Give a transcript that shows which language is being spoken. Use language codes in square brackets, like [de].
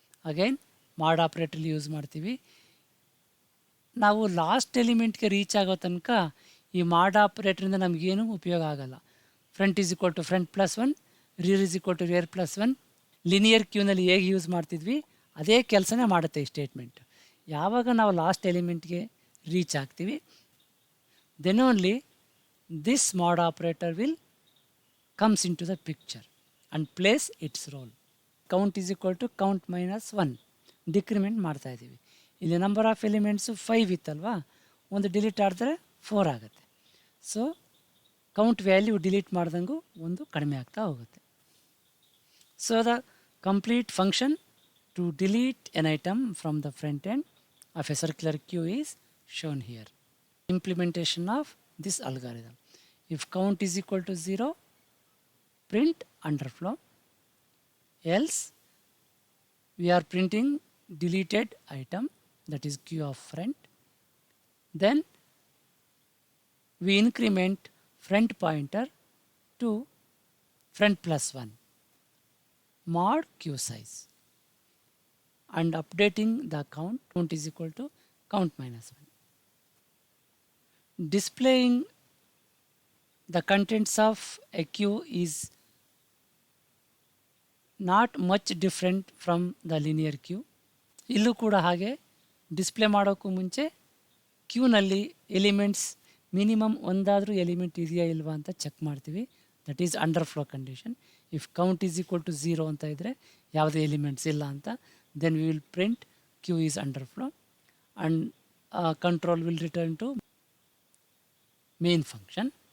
[kn] Again ಮಾಡ್ ಆಪ್ರೇಟರ್ಲಿ use ಮಾಡ್ತೀವಿ. ನಾವು ಲಾಸ್ಟ್ ಎಲಿಮೆಂಟ್ಗೆ ರೀಚ್ ಆಗೋ ತನಕ ಈ ಮಾಡ್ ಆಪ್ರೇಟ್ರಿಂದ ನಮಗೇನು ಉಪಯೋಗ ಆಗಲ್ಲ. [en] Front is equal to front plus one, rear is equal to rear plus one. [kn] Linear ಕ್ಯೂನಲ್ಲಿ ಹೇಗೆ ಯೂಸ್ ಮಾಡ್ತಿದ್ವಿ ಅದೇ ಕೆಲಸನೇ ಮಾಡುತ್ತೆ ಈ ಸ್ಟೇಟ್ಮೆಂಟ್. ಯಾವಾಗ ನಾವು ಲಾಸ್ಟ್ ಎಲಿಮೆಂಟ್ಗೆ ರೀಚ್ ಆಗ್ತೀವಿ, [en] then only this mod operator will comes into the picture and plays its role. Count is equal to count minus 1. [kn] Decrement ಮಾಡ್ತಾ ಇದ್ದೀವಿ. ಇಲ್ಲಿ ನಂಬರ್ ಆಫ್ ಎಲಿಮೆಂಟ್ಸು 5 ಇತ್ತಲ್ವಾ, ಒಂದು ಡಿಲೀಟ್ ಆಡಿದ್ರೆ 4 ಆಗುತ್ತೆ. ಸೊ ಕೌಂಟ್ ವ್ಯಾಲ್ಯೂ ಡಿಲೀಟ್ ಮಾಡ್ದಂಗೂ ಒಂದು ಕಡಿಮೆ ಆಗ್ತಾ ಹೋಗುತ್ತೆ. [en] So the complete function to delete an item from the front end of a circular queue is shown here. Implementation of this algorithm: if count is equal to 0, print underflow, else we are printing deleted item, that is queue of front. Then we increment front pointer to front plus 1 mod queue size and updating the count is equal to count minus 1. Displaying the contents of a queue is not much different from the linear queue. [kn] ಇಲ್ಲೂ ಕೂಡ ಹಾಗೆ display ಮಾಡೋಕ್ಕೂ ಮುಂಚೆ ಕ್ಯೂನಲ್ಲಿ elements minimum ಒಂದಾದರೂ element ಇದೆಯಾ ಇಲ್ವಾ ಅಂತ check ಮಾಡ್ತೀವಿ. [en] That is underflow condition. If count is equal to 0 [kn] ಅಂತ ಇದ್ದರೆ ಯಾವುದೇ ಎಲಿಮೆಂಟ್ಸ್ ಇಲ್ಲ ಅಂತ, [en] Then we will print queue is underflow and control will return to main function.